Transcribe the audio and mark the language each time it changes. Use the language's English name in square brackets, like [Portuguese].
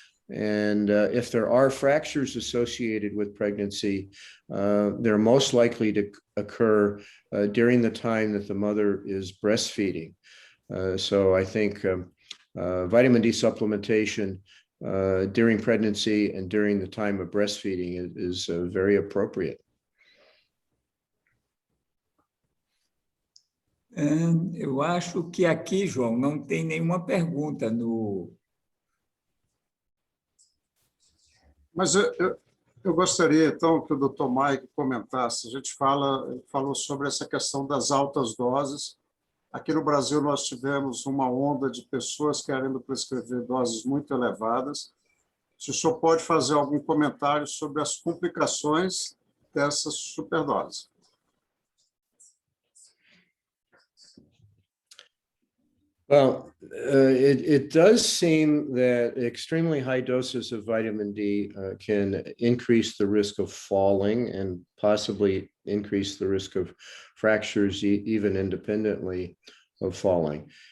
[English] And if there are fractures associated with pregnancy, they're most likely to occur during the time that the mother is breastfeeding. So I think vitamin D supplementation during pregnancy and during the time of breastfeeding is very appropriate. [Portuguese] Eu acho que aqui, João, não tem nenhuma pergunta no... Mas eu gostaria, então, que o Dr. Mike comentasse. A gente falou sobre essa questão das altas doses. Aqui no Brasil, nós tivemos uma onda de pessoas querendo prescrever doses muito elevadas. Se o senhor pode fazer algum comentário sobre as complicações dessas superdoses. [English] Well, it does seem that extremely high doses of vitamin D can increase the risk of falling and possibly increase the risk of fractures even independently of falling.